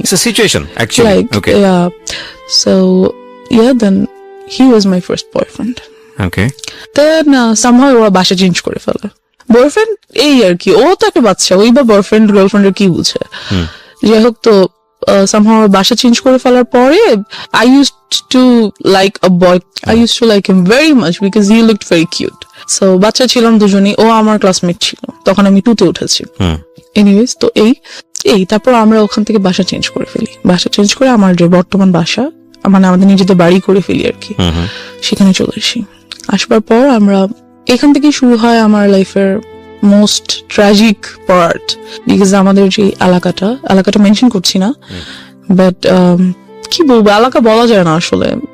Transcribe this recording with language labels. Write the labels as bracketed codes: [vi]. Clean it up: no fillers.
[en] It's a situation, actually. Like, Okay. yeah. So, yeah, then he was my first boyfriend. Okay. Then somehow [bn] ওরা বাসা change করে ফেলে। Boyfriend এই আর কি, ও তো একটা বাচ্চা, ওই বা বয়ফ্রেন্ড গার্লফ্রেন্ডের কি বুঝে? যাই হোক, তো somehow বাসা চেঞ্জ করে ফেলার পরে [en] I used to like a boy. I used to like him very much because he looked very cute. [bn] So বাচ্চা ছিলাম দুজনেই, ও আমার ক্লাসমেট ছিল, তখন আমি 2 তে উঠেছি। এনিওয়েজ, তো এই তারপর আমরা ওখান থেকে বাসা চেঞ্জ করে ফেলি। বাসা চেঞ্জ করে আমার যে বর্তমান বাসা, মানে আমাদের নিজেদের বাড়ি করে ফেলি আর কি, সেখানে চলে আসি। আসবার পর আমরা এখান থেকে শুরু হয় আমার লাইফের মোস্ট ট্র্যাজিক পার্ট, বিকজ আমাদের যে এলাকাটা মেনশন করছি না, বাট কি বলবো, এলাকা বলা যায় না আসলে।